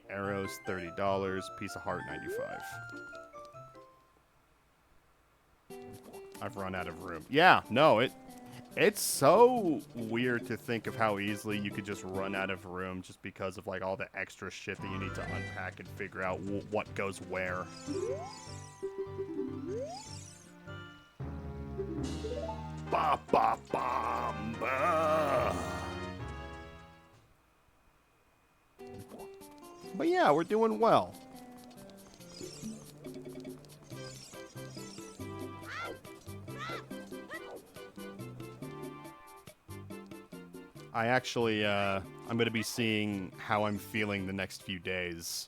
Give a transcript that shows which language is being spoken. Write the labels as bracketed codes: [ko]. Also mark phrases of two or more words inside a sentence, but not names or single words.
[en] Arrows, $30. Piece of heart, 95. I've run out of room. Yeah, no, it's so weird to think of how easily you could just run out of room just because of, like, all the extra shit that you need to unpack and figure out what goes where. Ba ba bam ba. But yeah, we're doing well. I actually, I'm going to be seeing how I'm feeling the next few days.